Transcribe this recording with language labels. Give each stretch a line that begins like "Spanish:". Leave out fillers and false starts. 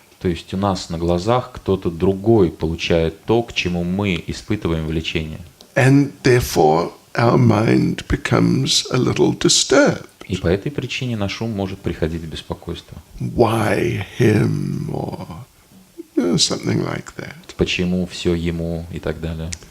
Russian: То есть у нас на глазах кто-то другой получает то, к чему мы испытываем влечение.
English: And therefore our mind becomes a little disturbed.
Russian: И по этой причине наш ум может приходить в беспокойство.
English: Why him or something like that.
Russian: Почему все ему и так далее.